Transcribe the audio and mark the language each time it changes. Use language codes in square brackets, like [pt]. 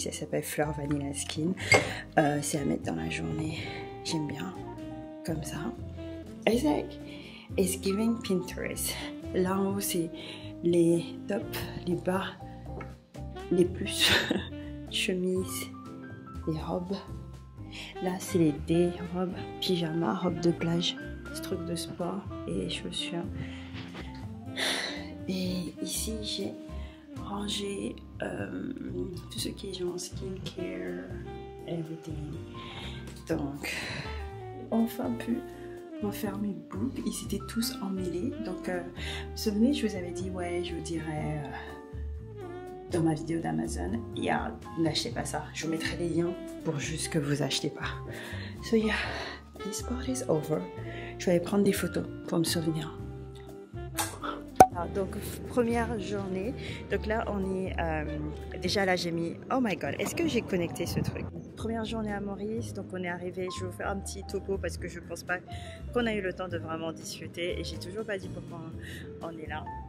[fr] Ça s'appelle Fleur Vanilla Skin. C'est à mettre dans la journée. J'aime bien. Comme ça. [en] It's like, it's giving Pinterest. [fr] Là en haut, c'est les tops, les bas, les plus, chemises, les robes. Là, c'est les dé-robes, pyjama, robes de plage, trucs de sport et chaussures. Et ici, j'ai ranger tout ce qui est genre skincare, everything. Donc, enfin pu refaire mes boucles. Ils étaient tous emmêlés. Donc, vous vous souvenez, je vous avais dit, ouais, je vous dirais dans ma vidéo d'Amazon, n'achetez pas ça. Je vous mettrai les liens pour juste que vous achetez pas. [en] So yeah, this part is over. [fr] Je vais aller prendre des photos pour me souvenir. Donc première journée, donc là on est déjà là j'ai mis, [en] oh my god, [fr] est-ce que j'ai connecté ce truc? Première journée à Maurice, donc on est arrivé, je vais vous faire un petit topo parce que je pense pas qu'on a eu le temps de vraiment discuter et j'ai toujours pas dit pourquoi on est là.